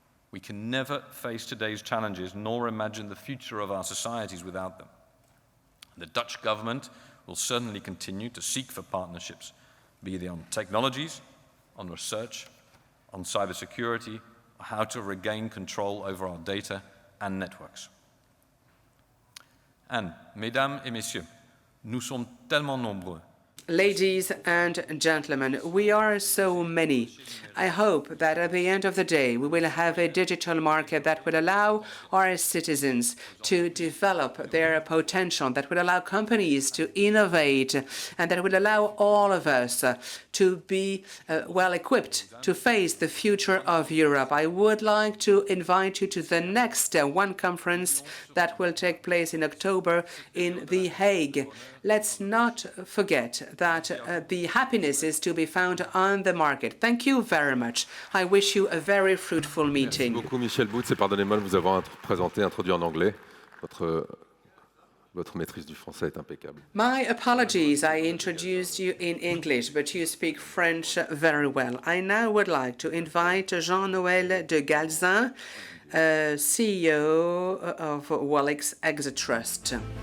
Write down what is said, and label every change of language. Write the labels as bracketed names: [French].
[English] We can never face today's challenges nor imagine the future of our societies without them. The Dutch government will certainly continue to seek for partnerships, be they on technologies, on research, on cybersecurity, or how to regain control over our data and networks. [French] And, mesdames et messieurs, nous sommes tellement nombreux. [English] Ladies and gentlemen, we are so many. I hope that at the end of the day, we will have a digital market that will allow our citizens to develop their potential, that will allow companies to innovate, and that will allow all of us to be well equipped to face the future of Europe. I would like to invite you to the next one conference that will take place in October in The Hague. Let's not forget that the happiness is to be found on the market. Thank you very much. I wish you a very fruitful meeting. [French] Merci beaucoup, Michel Boots, et pardonnez-moi de vous avoir introduit en anglais. Votre Votre maîtrise du français est impeccable. [English] My apologies, I introduced you in English, but you speak French very well. I now would like to invite Jean-Noël de Galzin, CEO of Wallix Exatrust.